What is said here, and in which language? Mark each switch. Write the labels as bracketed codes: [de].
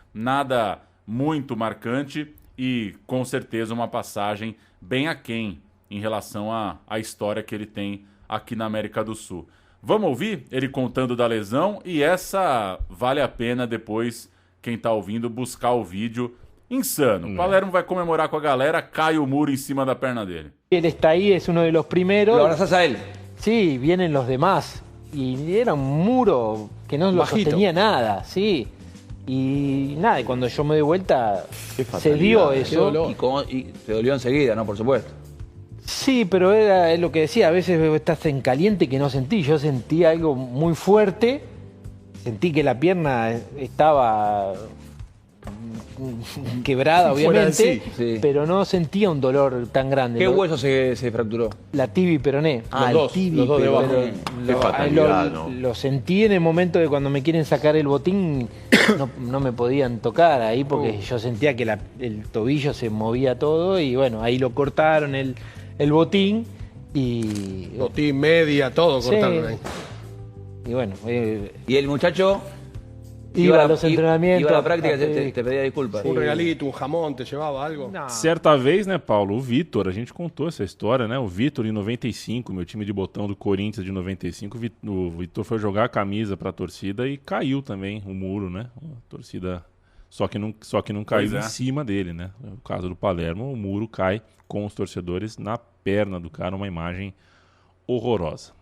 [pt] Nada muito marcante e com certeza uma passagem bem aquém em relação à história que ele tem aqui na América do Sul. Vamos ouvir ele contando da lesão e essa vale a pena depois, quem está ouvindo, buscar o vídeo. Insano. Palermo vai comemorar com a galera, cai o muro em cima da perna dele. [es] Ele está ahí, es uno de los primeros. ¿Lo abrazás a él? Sí, vienen los demás. Y era un muro que no lo sostenía nada, sí. Y nada, y cuando yo me di vuelta, se dio eso. Y te dolió enseguida, ¿no? Por supuesto. Sí, pero es lo que decía, a veces estás en caliente que no sentí. Yo sentí algo muy fuerte, sentí que la pierna estaba quebrada, obviamente, sí. Pero no sentía un dolor tan grande. ¿Qué hueso se fracturó? La tibia y peroné. Los dos debajo. Lo sentí en el momento de cuando me quieren sacar el botín, no me podían tocar ahí porque yo sentía que el tobillo se movía todo y bueno, ahí lo cortaron el botín y... Botín, media, todo cortaron ahí. Y bueno... ¿Y el muchacho? Iba a los entrenamientos. Iba a la práctica y te pedía disculpas. Un regalito, un jamón, te llevaba algo? [pt] Não. Certa vez, né, Paulo, o Vitor, a gente contou essa história, né? O Vitor em 95, meu time de botão do Corinthians de 95, o Vitor foi jogar a camisa pra torcida e caiu também o muro, né? A torcida só que não caiu em cima dele, né? No caso do Palermo, o muro cai com os torcedores na perna do cara, uma imagem horrorosa.